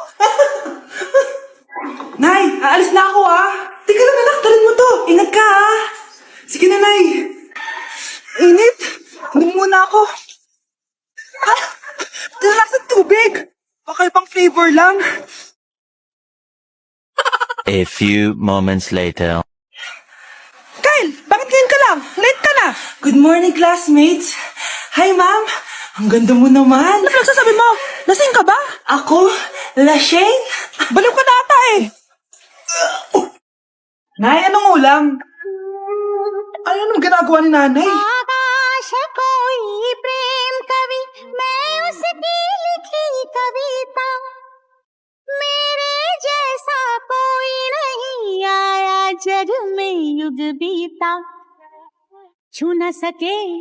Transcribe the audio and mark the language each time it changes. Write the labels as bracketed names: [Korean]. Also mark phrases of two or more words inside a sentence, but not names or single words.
[Filipino] Nay, aalis na ako, Teka lang anak, dalhin mo to. Ingat ka, Sige na, Nay. Init. Hindi muna ako. Dala sa tubig. Baka ibang flavor lang. [English] A few moments later. [Filipino] Kyle, bakit ngayon ka lang? Late ka na. [English] Good morning, classmates. [Filipino] Hi, ma'am. Ang ganda mo naman. Ano nagsasabi mo? Lasing ka ba? Ako? Lasing? Baliw ka na ata eh. Nay, anong ulam? Ano naman ginagawa ni nanay? [Hindi] आकाश कोई प्रेम कवि मैं उसकी लिखी कविता मेरे जैसा कोई नहीं आया जग में युग बीता छू न सके